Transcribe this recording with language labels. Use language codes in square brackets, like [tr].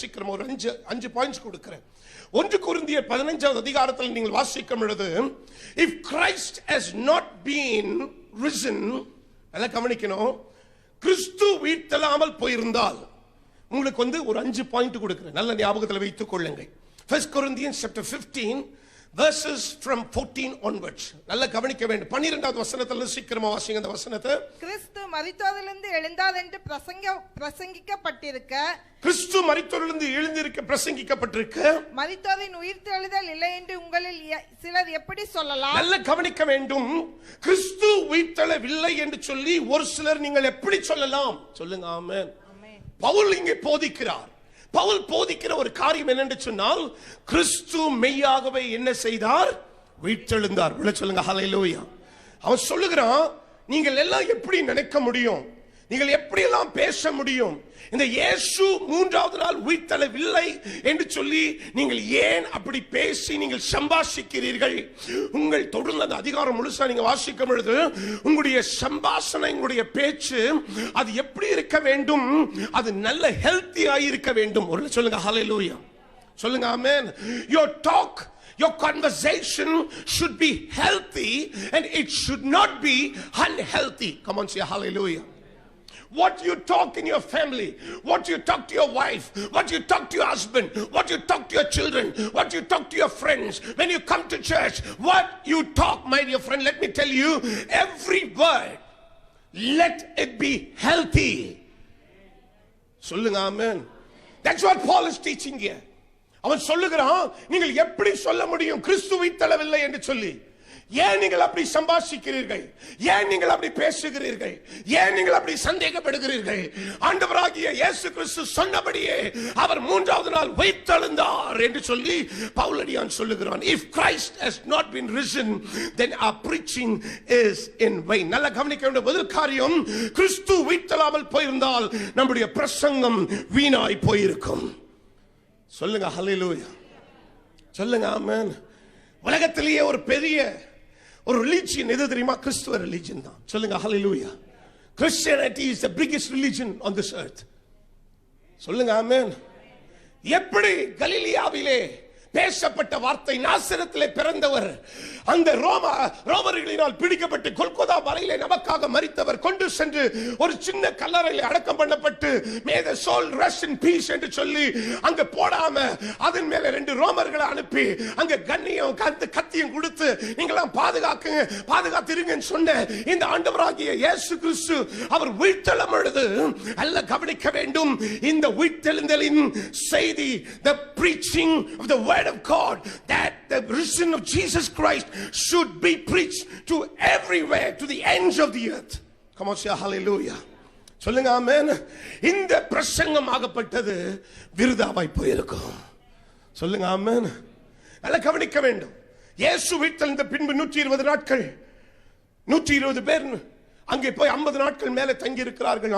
[ta] சீக்கிரம் ஒரு 5 பாயிண்ட்ஸ் கொடுக்கிறேன். 1 கொரிந்தியர் 15வது அதிகாரத்தில் நீங்கள் வாசிக்கும் பொழுது, [en] if Christ has not been risen, [ta] நல்லா கவனிக்கணும், கிறிஸ்து உயிர்த்தெழாமல் போயிருந்தால் உங்களுக்கு ஒரு 5 பாயிண்ட் கொடுக்கிறேன். நல்ல ஞாபகத்தில் வைத்துக் கொள்ளுங்கள். [en] 1 Corinthians chapter 15 verses from 14 onwards. [ta] நல்ல கவனிக்க வேண்டும். 12வது வசனத்துல சீக்கிரமா வாசிங்க அந்த வசனத்தை. கிறிஸ்து மரித்தோரிலிருந்து எழுந்தார் என்று பிரசங்கிக்கப்பட்டிருக்க, கிறிஸ்து மரித்தோரிலிருந்து எழுந்திருக்க பிரசங்கிக்கப்பட்டிருக்க, மரித்தோரின் உயிர்த்தெழுதல் இல்லை என்று உங்களில் சிலர் எப்படி சொல்லலாம்? நல்ல கவனிக்க வேண்டும். கிறிஸ்து உயிர்த்தெழவில்லை என்று சொல்லி ஒரு சிலர் நீங்கள் எப்படி சொல்லலாம்? சொல்லுங்க ஆமென். பவுல் இங்கே போதிக்கிறார். பவுல் போதிக்கிற ஒரு காரியம் என்னென்று சொன்னால், கிறிஸ்து மெய்யாகவே என்ன செய்தார்? உயிர்த்தெழுந்தார். சொல்லுங்க ஹல்லேலூயா. அவன் சொல்லுகிறான், நீங்கள் எல்லாம் எப்படி நினைக்க முடியும்? நீங்கள் எப்படி எல்லாம் பேச முடியும்? இந்த இயேசு 3வது நாள் உயிர்த்தெழவில்லை என்று சொல்லி நீங்கள் ஏன் அப்படி பேசி நீங்கள் சம்பாஷிக்கிறீர்கள்? உங்கள் தொடர்ந்து அந்த அதிகாரம் முழுசா நீங்க வாசிக்கும் பொழுது உங்களுடைய சம்பாஷணை, உங்களுடைய பேச்சு அது எப்படி இருக்க வேண்டும்? அது நல்ல ஹெல்த்தியா இருக்க வேண்டும். சொல்லுங்க ஹல்லேலூயா. சொல்லுங்க ஆமென். [en] your talk, your conversation should be healthy and it should not be unhealthy. Come on, say hallelujah. What you talk in your family, what you talk to your wife, what you talk to your husband, what you talk to your children, what you talk to your friends, when you come to church, what you talk, my dear friend, let me tell you, every word, let it be healthy. [ta] சொல்லுங்க ஆமென். [en] That's what Paul is teaching here. [ta] அவன் சொல்லுகிறான், நீங்கள் எப்படி சொல்ல முடியும் கிறிஸ்து உயிர்த்தெழவில்லை என்று சொல்லி? ஏன் நீங்கள் அப்படி சம்பாஷிக்கிறீர்கள்? ஏன் நீங்கள் அப்படி பேசுகிறீர்கள்? ஏன் நீங்கள் அப்படி சந்தேகப்படுகிறீர்கள்? ஆண்டவராகிய இயேசு கிறிஸ்து சொன்னபடியே அவர் 3வது நாள் உயிர்த்தெழுந்தார் என்று சொல்லி பவுலடியான் சொல்லுகிறான். [en] If Christ has not been risen, then our preaching is in vain. [ta] நல்ல கவனிக்க வேண்டிய முதல் காரியம், கிறிஸ்து உயிர்த்தெழாமல் போயிருந்தால் நம்முடைய பிரசங்கம் வீணாய் போயிருக்கும். சொல்லுங்க ஹல்லேலூயா. சொல்லுங்க ஆமென். உலகத்திலேயே ஒரு பெரிய ஒரு ரிலிஜியன் எது தெரியுமா? கிறிஸ்துவ ரிலிஜியன் தான். சொல்லுங்க ஹல்லேலூயா. [en] Christianity is the biggest religion on this earth. [ta] சொல்லுங்க ஆமென். எப்படி கலிலியாவிலே பேசப்பட்ட வார்த்தை. நாசரத்திலே பிறந்தவர், அந்த ரோமர்களினால் பிடிக்கப்பட்டு கொல்கொதா மலையிலே நமக்காக மரித்தவர், கொண்டு சென்று ஒரு சின்ன கல்லறையில் அடக்கம் பண்ணப்பட்டு [en] may the soul rest in peace [ta] என்று சொல்லி அங்க போடாம அதன் மேல 2 ரோமர்களை அனுப்பி அங்க கண்ணியம் கத்தியும் கொடுத்து நீங்களாம் பாதுகாத்திருங்கன்னு சொன்ன இந்த ஆண்டவராகிய இயேசு கிறிஸ்து அவர் உயிர்த்தெழும் பொழுது அல்ல கவனிக்க வேண்டும். இந்த உயிர்த்தெழுந்தலின் செய்தி, [en] the preaching of the word of God, that the risen of Jesus Christ should be preached to everywhere, to the ends of the earth. Come on, say hallelujah. [ta] சொல்லுங்க ஆமென். இந்த பிரசங்கம் ஆகப்பட்டது விருதாவாய் போயிருக்கும். சொல்லுங்க ஆமென். நல்லா கவனிக்க வேண்டும். இயேசு உயிர்த்தெழுந்த பின்பு 120 நாட்கள் 120 பேர் அங்கே போய் 50 நாட்கள் மேலே தங்கி இருக்கிறார்கள்.